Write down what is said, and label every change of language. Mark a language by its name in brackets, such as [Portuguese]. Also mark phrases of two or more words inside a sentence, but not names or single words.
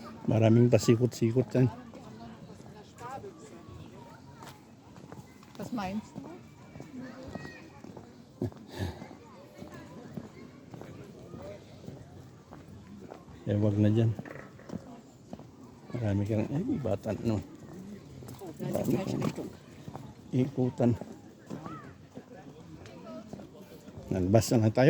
[Filipino] Maraming pasikot-sikot yan. [German] Was meinst du? [Filipino] Eh, wag na dyan. Marami kang, bata no. Marami kang ikutan. Nagbasa na tayo.